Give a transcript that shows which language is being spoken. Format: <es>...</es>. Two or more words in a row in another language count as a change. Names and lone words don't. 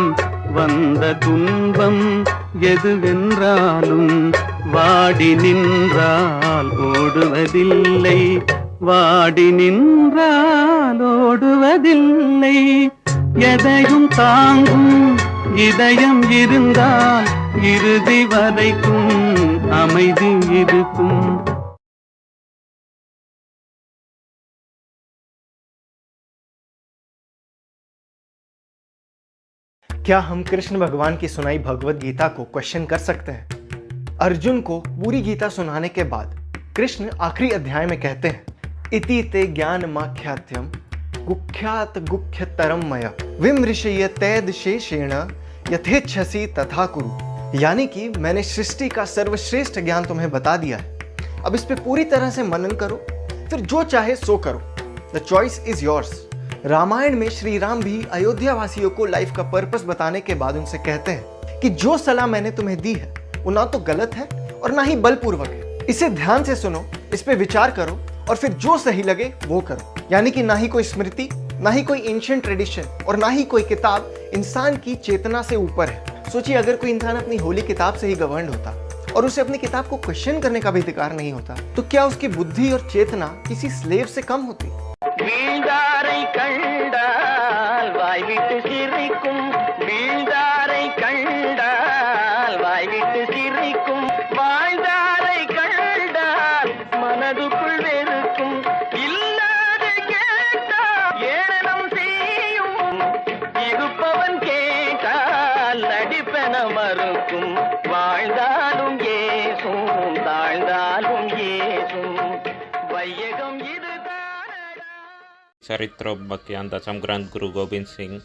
<ta>வந்த துன்பம் எதுவென்றாலும் வாடி நின்றால் ஓடுவதில்லை, வாடி நின்றால் ஓடுவதில்லை. எதையும் தாங்கும் இதயம் இருந்தால் இறுதி வரைக்கும் அமைதி இருக்கும்.</ta> <hi>क्या हम कृष्ण भगवान की सुनाई भगवत गीता को क्वेश्चन कर सकते हैं? अर्जुन को पूरी गीता सुनाने के बाद कृष्ण आखिरी अध्याय में कहते हैं,</hi> <sa>इति ते ज्ञानमाख्यात्यम गुख्यात गुख्यतरम मया विमृशयतेद शेषेण यथेच्छसि तथा कुरु।</sa> <hi>यानी कि मैंने सृष्टि का सर्वश्रेष्ठ ज्ञान तुम्हें बता दिया है, अब इस पे पूरी तरह से मनन करो, फिर जो चाहे सो करो।</hi> <en>the choice is yours.</en> <hi>रामायण में श्री राम भी अयोध्या वासियों को लाइफ का पर्पस बताने के बाद उनसे कहते हैं कि जो सलाह मैंने तुम्हें दी है वो ना तो गलत है और ना ही बलपूर्वक है। इसे ध्यान से सुनो, इस पे विचार करो और फिर जो सही लगे वो करो। यानी कि ना ही कोई स्मृति, ना ही कोई</hi> <en>ancient tradition</en> <hi>और ना ही कोई किताब इंसान की चेतना से ऊपर है। सोचिए, अगर कोई इंसान अपनी होली किताब से ही गवर्न होता और उसे अपनी किताब को क्वेश्चन करने का भी अधिकार नहीं होता, तो क्या उसकी बुद्धि और चेतना किसी स्लेव से कम होती?</hi> <ta>வீழ்ந்தாரை கண்டால் வாய்விட்டு சிரிக்கும், வீழ்ந்தாரை கண்டால் வாய்விட்டு சிரிக்கும், வாழ்ந்தாரை கண்டால் மனதுக்குள் வெறுக்கும், இல்லாது கேட்டால் ஏளனம் செய்யும், இருப்பவன் கேட்டால் நடிப்பென மறுக்கும், வாழ்ந்தாலும் ஏசும் தாழ்ந்தாலும் ஏசும், வையகம் இது. Charitropakyan Dasam Granth Guru Gobind Singh.</ta>